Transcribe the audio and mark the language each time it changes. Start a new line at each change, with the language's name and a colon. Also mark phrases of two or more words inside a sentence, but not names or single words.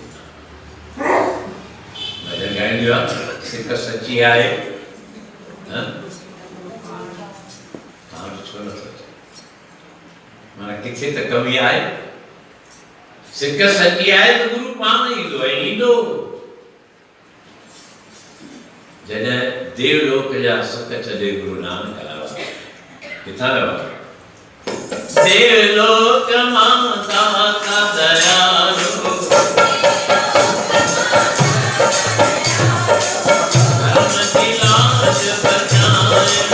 Sindhi: भॼन ॻाईंदियो आहे सिक सची आहे तव्हां छो नथो अचे माना किथे त कमी आहे सिक सची आहे त गुरू पाण ईंदो ऐं ईंदो जॾहिं देवलोक जा सुख छॾे गुरू नानक आयो किथां रहो देवलोक
Hindi: माता का दयालु धर्म की लाज बचाए